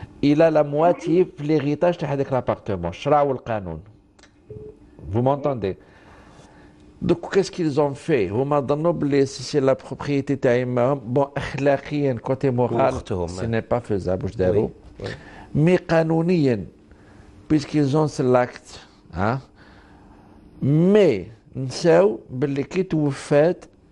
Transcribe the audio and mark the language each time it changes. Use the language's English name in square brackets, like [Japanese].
[French] il a la moitié في l'héritage [Arabic] تاع هذاك [French] l'appartement. [Arabic] الشرع والقانون. [French] Vous m'entendez? Donc qu'est-ce qu'ils ont fait? [Arabic] هما ظنوا بلي [French] c'est la propriété [Arabic] تاع يماهم. [French] Bon أخلاقيا côté moral ce n'est pas faisable [Arabic] واش داروا. [French] Mais قانونيا puisqu'ils ont l'acte hein. [Arabic] Mais نساو باللي كي توفات